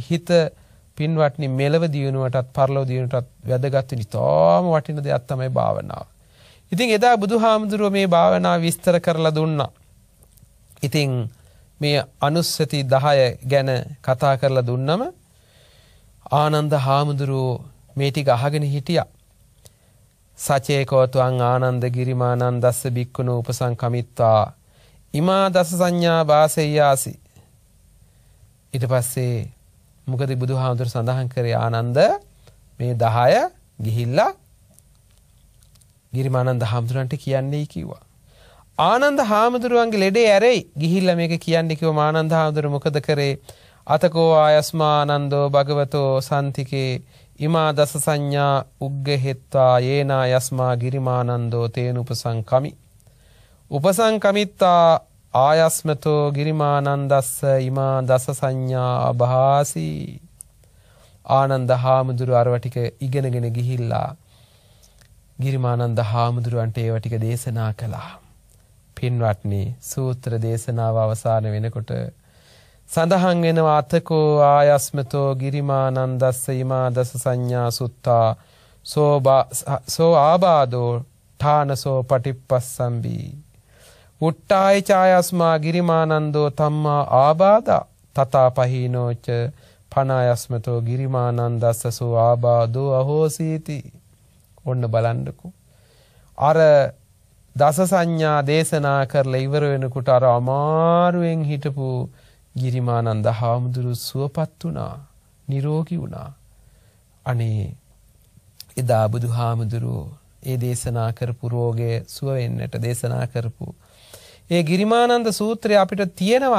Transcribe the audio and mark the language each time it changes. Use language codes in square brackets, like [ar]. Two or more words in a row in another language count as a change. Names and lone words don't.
[si] හිත පින්වත්නි මෙලව දියුණුවටත් පරලොව දියුණුවටත් වැදගත් වෙන ඉතාම වටින දෙයක් තමයි භාවනාව. ඉතින් එදා බුදුහාමුදුරුවෝ මේ භාවනාව විස්තර කරලා දුන්නා. ඉතින් මේ අනුස්සති 10 ගැන කතා කරලා දුන්නම ආනන්ද හාමුදුරුවෝ මේ ටික අහගෙන හිටියා. [pi] සචේකෝතුං ආනන්ද ගිරිමානන්දස්ස බික්කුණෝ උපසංකමිත්වා ඉමා දස සංඥා වාසෙය්‍යාසි. [si] ඊට පස්සේ මොකද බුදුහාමුදුර සඳහන් කරේ ආනන්ද මේ 10 ගිහිල්ලා ගිරිමානන්ද හාමුදුරන්ට කියන්නේ කිව්වා. ආනන්ද හාමුදුරුවන්ගේ ලෙඩේ ඇරෙයි ගිහිල්ලා මේක කියන්නේ කිව්වම ආනන්ද හාමුදුර මොකද කරේ? [pi] අතකෝ ආයස්මානන්දෝ භගවතෝ සම්තිකේ ඉමා දස සංඥා උග්ගහෙත්වා යේනා යස්මා ගිරිමානන්දෝ තේන උපසංකමි. උපසංකමිත්තා ආයස්මතෝ ගිරිමානන්දස්ස ඉමා දස සංඥා අභාසි. [si] ආනන්ද හාමුදුරුව අරව ටික ඉගෙනගෙන ගිහිල්ලා ගිරිමානන්ද හාමුදුරුවන්ට ඒව ටික දේශනා කළා. පින්වත්නි සූත්‍ර දේශනාව අවසන් වෙනකොට සඳහන් වෙනවා [pi] අතකෝ ආයස්මතෝ ගිරිමානන්දස්ස ඉමා දස සංඥා සුත්තා සෝ ආබාදෝ ඨානසෝ පටිප්පස්සම්බි. උට්ටාය ඡායස්මා ගිරිමානන්දෝ තම්මා ආබාදා තතා පහීනෝච පනායස්මතෝ ගිරිමානන්දස්ස සෝ ආබාදෝ අහෝසීති. [si] ඔන්න බලන්නකෝ. අර දස සංඥා දේශනා කරලා ඉවර වෙනකොට අර අමාරුවෙන් හිටපු ගිරිමානන්ද හාමුදුරු සුවපත් වුණා, නිරෝගී වුණා. අනේ එදා බුදුහාමුදුරුවෝ ඒ දේශනා කරපු රෝගය සුව වෙන්නට දේශනා කරපු ඒ ගිරිමානන්ද සූත්‍රය අපිට තියෙනවා.